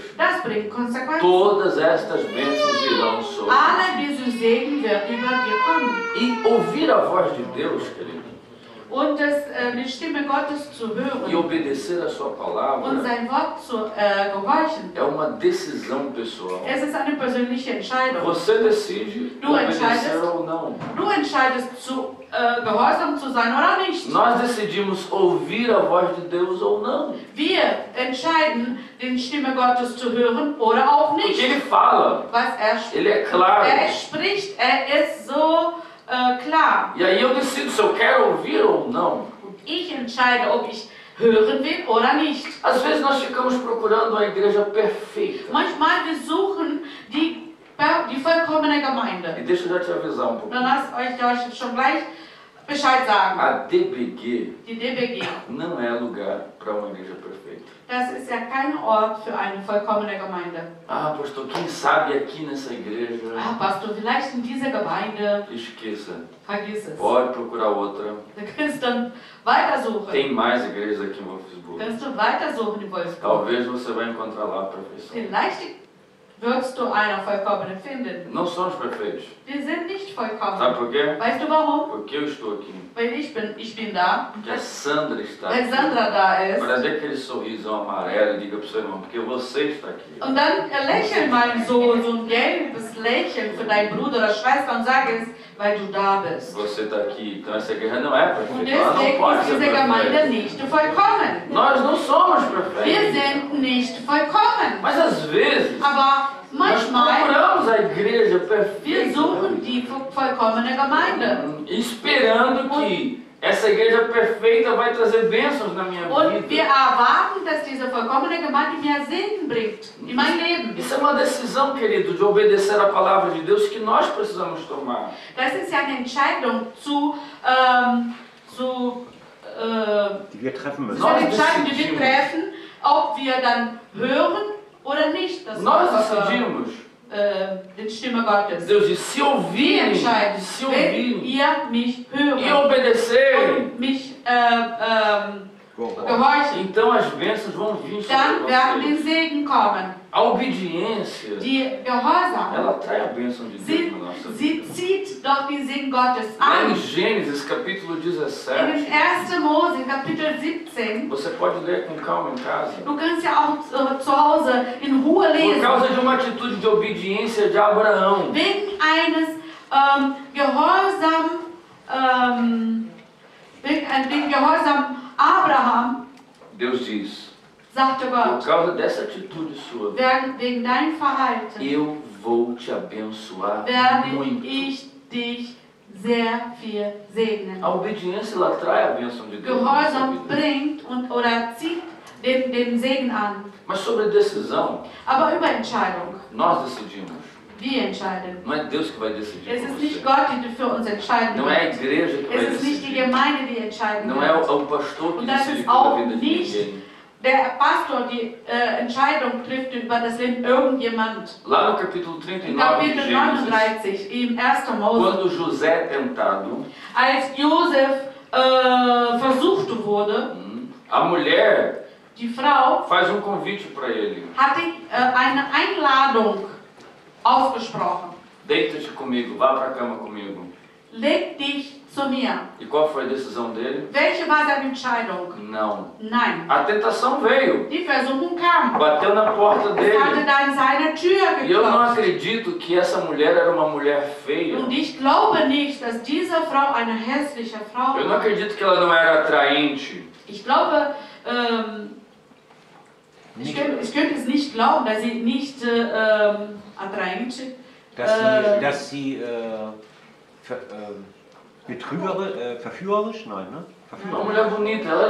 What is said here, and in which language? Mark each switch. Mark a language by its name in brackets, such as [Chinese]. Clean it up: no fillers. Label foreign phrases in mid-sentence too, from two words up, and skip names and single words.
[German] das bringt Konsequenzen. [Portuguese] Todas estas bênçãos virão sobre [German] Alle [Portuguese] nós. [German] diese Segen wird über dir kommen. [Portuguese] E ouvir a voz de Deus, querido, [German] Und die Stimme Gottes zu [Portuguese] e [German] hören [Portuguese] obedecer a sua [German] und [Portuguese] palavra [German] sein Wort zu gehorchen, [Portuguese] é uma decisão pessoal. [German] es ist eine persönliche Entscheidung. [Portuguese] Você decide [German] Du [Portuguese] obedecer [German] entscheidest. [Portuguese] ou não. [German] Du entscheidest, gehorsam zu sein oder nicht. [Portuguese] Nós decidimos ouvir a voz de Deus ou não. [German] Wir entscheiden, die Stimme Gottes zu hören oder auch [Portuguese] Porque [German] nicht. [Portuguese] ele fala, [German] Was [Portuguese] ele é claro. [German] spricht, ist so klar. [Portuguese] E aí eu decido se eu quero ouvir ou não. [German] Und ich entscheide, ob ich hören will oder nicht. [Portuguese] Às vezes nós ficamos procurando a igreja perfeita. [German] Manchmal wir suchen die vollkommene Gemeinde. [Portuguese] E deixa eu já te avisar um pouco. [German] Dann lasst euch schon gleich Bescheid sagen. [Portuguese] A DBG [German] Die DBG, [Portuguese] não é lugar para uma igreja perfeita. [German] das ist ja kein Ort für eine vollkommene Gemeinde. [Portuguese] Ah, pastor, quem sabe aqui nessa igreja? [German] Ah, Pastor, vielleicht in dieser Gemeinde, [Portuguese] Esqueça. [German] vergiss es. [Portuguese] Pode procurar outra. [German] Du kannst dann weitersuchen. [Portuguese] Tem mais igrejas aqui em Wolfsburg. [German] Kannst du weitersuchen in Wolfsburg. [Portuguese] Talvez você vai encontrar lá a perfeição. [German] Vielleicht wirst du eine vollkommene finden. [Portuguese] Não somos perfeitos. [German] Wir sind nicht vollkommen. [Portuguese] Sabe por quê? [German] Weißt du warum? [Portuguese] Porque eu estou aqui. [German] Weil ich bin da, [Portuguese] Porque a Sandra está [German] weil [Portuguese] aqui. [German] Sandra da ist. [Portuguese] Olha, dê aquele sorrisão amarelo e diga para o seu irmão, porque você está aqui. [German] Und dann lächel mal so ein gelbes Lächeln für deinen Bruder oder Schwester und sag es, weil du da bist. [Portuguese] Você está aqui. Então essa igreja não é [German] Und [Portuguese] perfeita. Ela não [German] deswegen [Portuguese] pode [German] ist [Portuguese] ser [German] diese Gemeinde [Portuguese] perfeita. [German] nicht vollkommen. [Portuguese] Nós não somos [German] Wir [Portuguese] perfeitos. [German] sind nicht vollkommen. [Portuguese] Mas às vezes, [German] Aber [Portuguese] nós [German] manchmal, [Portuguese] procuramos a igreja [German] wir [Portuguese] perfeita. [German] suchen die vollkommene Gemeinde. [Portuguese] Esperando que essa igreja perfeita vai trazer bênçãos na minha [German] Und wir [Portuguese] vida. [German] erwarten, dass diese vollkommene Gemeinde mehr Segen bringt in mein Leben. Isso é uma decisão, querido, de obedecer a palavra de Deus que nós precisamos tomar. Das ist ja eine Entscheidung Die wir treffen müssen. das ist eine Entscheidung, die wir treffen, ob wir dann hören oder nicht das [Portuguese] Nós [German] Wort, [Portuguese] decidimos. [German] die Stimme Gottes. [Portuguese] Deus diz, se [German] Wir [Portuguese] ouvirem, [German] entscheiden, [Portuguese] se [German] wenn [Portuguese] ouvirem [German] ihr mich [Portuguese] e [German] hören [Portuguese] obedecerem, [German] und mich gehorchen, [Portuguese] então as bênçãos vão vir [German] dann [Portuguese] sobre [German] werden [Portuguese] vocês. [German] die Segen kommen. [Portuguese] A obediência, [German] Die Gehorsam, [Portuguese] ela traz a bênção de Deus na nossa [German] sie [Portuguese] vida. [German] zieht doch die Segen Gottes [Portuguese] Lá em [German] an. [Portuguese] Gênesis capítulo [German] In [Portuguese] 17, [German] 1. Mose, Kapitel 17, [Portuguese] você pode ler com calma em casa. [German] du kannst ja auch zu Hause in Ruhe [Portuguese] Por [German] lesen. [Portuguese] causa de uma atitude de obediência de Abraão. [German] Wegen eines wegen Gehorsam Abraham, [Portuguese] Deus diz, [German] sagte [Portuguese] por [German] Gott, [Portuguese] causa dessa atitude sua, [German] wegen dein Verhalten [Portuguese] eu vou te abençoar [German] werde [Portuguese] muito. [German] ich dich sehr viel segnen. [Portuguese] A obediência, ela traz a bênção de Deus na nossa [German] Gehorsam [Portuguese] vida. [German] bringt oder zieht den Segen an. [Portuguese] Mas sobre a decisão, [German] Aber über Entscheidung, [Portuguese] nós decidimos. [German] wir entscheiden. [Portuguese] Não é Deus que vai decidir [German] Es [Portuguese] por [German] ist [Portuguese] você. [German] nicht Gott, der für uns entscheiden [Portuguese] Não é a [German] wird. [Portuguese] igreja que vai [German] Es ist nicht die [Portuguese] decidir. [German] Gemeinde, die entscheiden [Portuguese] Não é [German] wird. [Portuguese] o pastor que [German] Und das [Portuguese] decide [German] ist [Portuguese] pela [German] auch [Portuguese] vida de [German] nicht [Portuguese] ninguém. [German] der Pastor, die Entscheidung trifft über das Leben irgendjemand. [Portuguese] Lá no capítulo [German] In [Portuguese] 39 de [German] Kapitel [Portuguese] Gênesis, [German] 39, im 1. Mose, [Portuguese] quando José é tentado, [German] als Josef versucht wurde, [Portuguese] a mulher [German] die Frau [Portuguese] faz um convite para ele. [German] hatte eine Einladung ausgesprochen. [Portuguese] Deita-te comigo, vá para a cama comigo. [German] Leg dich zu mir. [Portuguese] E qual foi a decisão dele? [German] Welche war seine Entscheidung? [Portuguese] Não. [German] Nein. [Portuguese] A tentação veio, [German] Die Versuchung kam. [Portuguese] bateu na porta [German] Es hatte [Portuguese] dele. [German] dann seine Tür [Portuguese] E eu não [German] geklopft. [Portuguese] acredito que essa mulher era uma mulher feia. [German] Und ich glaube nicht, dass diese Frau eine hässliche Frau [Portuguese] Eu não [German] war. [Portuguese] acredito que ela não era atraente. [German] Ich glaube, ich könnte es nicht glauben, dass sie nicht attraente, Dass sie verführerisch, nein, ne? [Portuguese] Uma mulher bonita, ela